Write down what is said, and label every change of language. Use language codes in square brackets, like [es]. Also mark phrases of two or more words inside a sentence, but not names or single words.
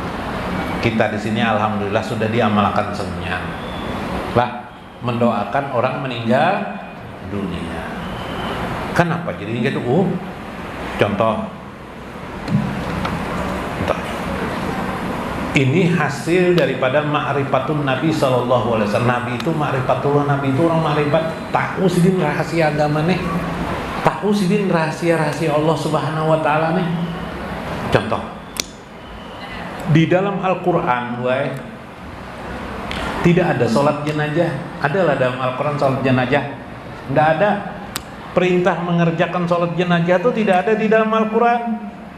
[id] Kita di sini alhamdulillah sudah diamalkan semuanya. Lah, mendoakan orang meninggal dunia. Kenapa jadi gitu? Contoh. Ini hasil daripada ma'rifatun Nabi [ar] sallallahu alaihi wasallam. [id] Nabi itu ma'rifatullah, Nabi itu orang ma'rifat, tahu sidin rahasia agama nih. Tahu sidin rahasia-rahasia Allah [ar] Subhanahu wa taala [id] nih. Contoh. Di dalam Al-Qur'an, tidak ada salat jenazah. Adalah dalam Al-Qur'an salat jenazah? Tidak ada. Perintah mengerjakan salat jenazah itu tidak ada di dalam Al-Qur'an.